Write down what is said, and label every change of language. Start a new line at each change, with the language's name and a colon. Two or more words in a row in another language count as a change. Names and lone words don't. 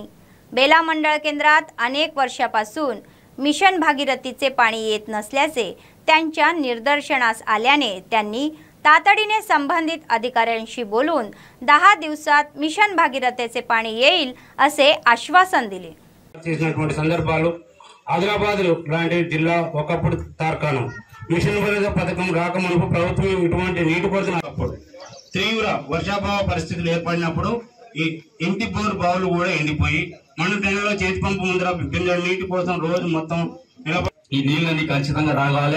Marathi: बेला मंडळ केंद्रात अनेक वर्षापासून मिशन भागीरथीचे पाणी येत नसल्याचे त्यांच्या निदर्शनास आल्याने त्यांनी तातडीने संबंधित अधिकाऱ्यांशी बोलून 10 दिवसात मिशन भागीरथीचे पाणी येईल असे आश्वासन दिले.
Telugu: చేసినటువంటి సందర్భాలు ఆదిలాబాద్ లాంటి జిల్లా ఒకప్పుడు తార్కాణం. మిషన్ భగీరథ పథకం రాకమునుపు ప్రభుత్వం ఇటువంటి నీటి కొరత తీవ్ర వర్షాభావ పరిస్థితులు ఏర్పడినప్పుడు ఈ ఇంటి బోరు బావులు కూడా ఎండిపోయి మన టైంలో చేతి పంపు ముందర బిందెల నీటి కోసం రోజు మొత్తం ఈ నీళ్ళని ఖచ్చితంగా రాగాలి.